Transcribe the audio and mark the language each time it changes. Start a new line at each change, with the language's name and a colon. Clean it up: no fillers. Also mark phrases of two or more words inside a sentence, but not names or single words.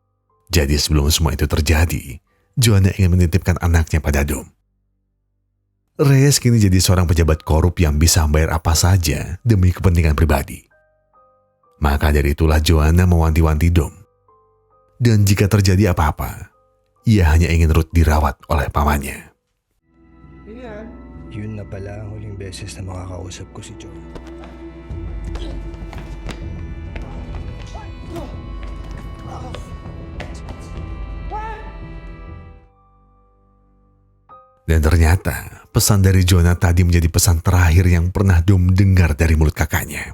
Indonesian: Jadi sebelum semua itu terjadi, Joanna ingin menitipkan anaknya pada Dom. Reyes kini jadi seorang pejabat korup yang bisa membayar apa saja demi kepentingan pribadi. Maka dari itulah Joanna mewanti-wanti Dom. Dan jika terjadi apa-apa, ia hanya ingin Ruth dirawat oleh pamannya.
Filipino: Yun na pala ang huling beses na makakausap ko si Joe.
Indonesian: Dan ternyata pesan dari Joanna tadi menjadi pesan terakhir yang pernah Dom dengar dari mulut kakaknya.